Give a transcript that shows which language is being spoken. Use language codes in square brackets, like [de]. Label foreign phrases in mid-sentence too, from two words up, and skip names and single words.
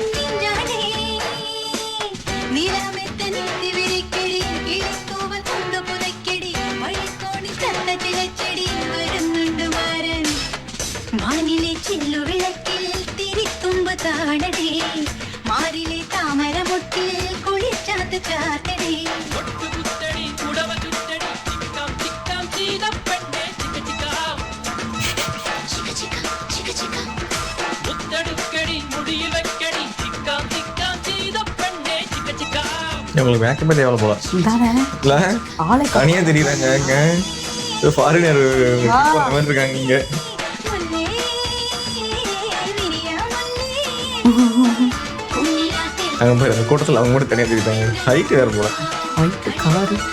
[ml] നെഞ്ചാനേ നിലമെത്ത നീന്തി വിരിക്കടി കിളിത്തൂവൽ കൊണ്ടു പുതയ്ക്കടി വഴിക്കോണി തത്ത ചിലച്ചെടി വരുന്നുണ്ട് മാരൻ മാനിലെ ചില്ലുവിളക്കിൽ തിരിത്തുമ്പ് താടടേ മാറിലെ താമരമൊട്ടിൽ കുളിച്ചാത്ത് ചാത്തടേ ഒട്ടുകുത്തടി കുടവ ചുറ്റടി ചിക്കാം ചിക്കാം ചെയ്ത പെണ്ണെ ചിക്ക ചിക്കാം മുത്തെടുക്കടി മുടിയിൽ വെക്കടി ചിക്കാം ചിക്കാം ചെയ്ത പെണ്ണെ ചിക്ക ചിക്കാം [ta] உங்களுக்கு மேக்கப் பண்ணி எவ்வளோ போல இதானே இல்ல ஆளை தனியா தெரியறாங்க இங்க ஃபாரினர் மாதிரி இருக்காங்க இங்க [ml] മുല്ലേ വിരിയാ മുല്ലേ [ta] அங்க போய் அந்த கூட்டத்தில் அவங்க மட்டும் தனியா தெரியுறாங்க ஹைட் வேற போல [en] white colour.